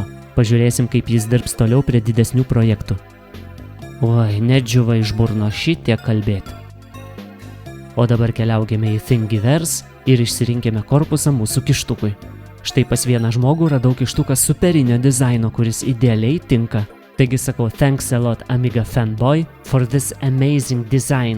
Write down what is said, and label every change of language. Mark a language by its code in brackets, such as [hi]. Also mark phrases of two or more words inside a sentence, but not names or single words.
[lt] Pažiūrėsim, kaip jis dirbs toliau prie didesnių projektų. Oi, nedžiuva iš burno šitiek kalbėti. O dabar keliaukime į Thingiverse ir išsirinkime korpusą mūsų kištukui. Štai pas vieną žmogų radau kištuką superinio dizaino, kuris idealiai tinka. Taigi sakau, [en] thanks a lot Amiga fanboy for this amazing design.